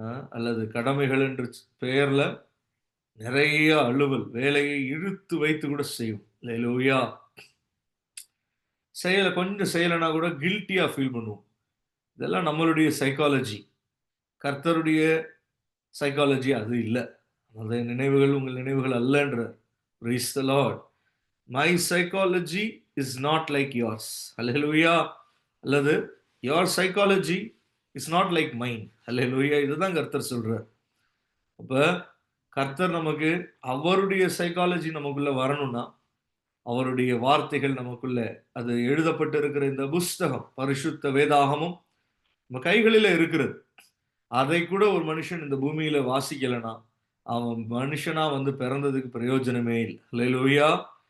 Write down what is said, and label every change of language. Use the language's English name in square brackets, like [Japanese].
[Tamil] அல்லது கடமைகள் என்று பெயர்ல நிறைய அலுவல் வேலையை இழுத்து வைத்து கூட செய்வோம். அல்லேலூயா. கொஞ்சம் செய்யலைன்னா கூட கில்ட்டியா ஃபீல் பண்ணுவோம். இதெல்லாம் நம்மளுடைய சைக்காலஜி. கர்த்தருடைய சைக்காலஜி அது இல்லை. அந்த நினைவுகள் உங்கள் நினைவுகள் அல்லன்ற. [English] Praise the Lord. My psychology is not like yours. Hallelujah. [Tamil] அல்லது [English] your psychology is not like mine. [Tamil] Hallelujah. இதுதான் கர்த்தர் சொல்றார். அப்ப கர்த்தர் நமக்கு அவருடைய சைக்காலஜி நமக்குள்ள வரணும்னா அவருடைய வார்த்தைகள் நமக்குள்ள, அது எழுதப்பட்டு இருக்கிற இந்த புஸ்தகம் பரிசுத்த வேதாகமும் நம்ம கைகளில இருக்கிறது. அதை கூட ஒரு மனுஷன் இந்த பூமியில வாசிக்கலைன்னா அவன் மனுஷனா வந்து பிறந்ததுக்கு பிரயோஜனமே இல்லை. அல்லேலூயா.